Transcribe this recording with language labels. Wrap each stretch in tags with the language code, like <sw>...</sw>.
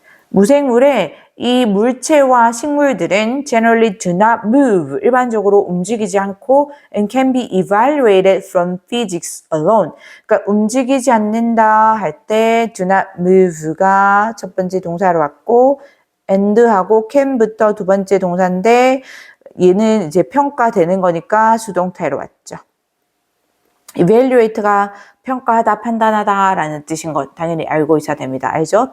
<ko>무생물의 이 물체와 식물들은</ko> <en>generally do not move.</en> <ko>일반적으로 움직이지 않고</ko> <en>and can be evaluated from physics alone.</en> <ko>그러니까 움직이지 않는다 할 때</ko> <en>do not move</en> <ko>가 첫 번째 동사로 왔고 and하고 can부터 두 번째 동사인데 얘는 이제 평가되는 거니까 수동태로 왔죠. evaluate가 평가하다, 판단하다 라는 뜻인 것 당연히 알고 있어야 됩니다. 알죠?</ko>